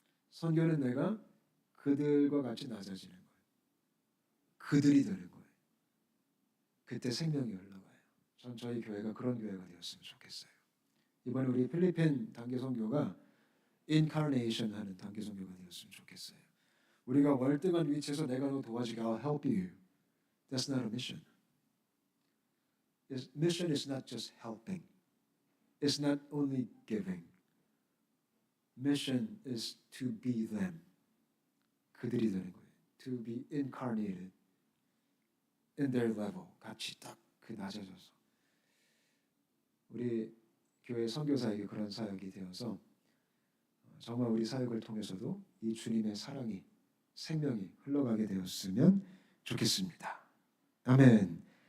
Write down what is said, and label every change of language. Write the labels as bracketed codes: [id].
[ko] 선교는 내가 그들과 같이 낮아지는 거예요. 그들이 되는 거예요. 그때 생명이 흘러가요. 전 저희 교회가 그런 교회가 되었으면 좋겠어요. 이번에 우리 필리핀 단기 선교가 incarnation 하는 단기 선교가 되었으면 좋겠어요. 우리가 월등한 위치에서 내가 너 도와주게, [en] I'll help you. That's not a mission. Mission is not just helping. It's not only giving. Mission is to be them. [ko] 그들이 되는 거예요. [en] To be incarnated in their level. [ko] 같이 딱 그 낮아져서 우리 교회 선교사에게 그런 사역이 되어서 정말 우리 사역을 통해서도 이 주님의 사랑이 생명이 흘러가게 되었으면 좋겠습니다. 아멘.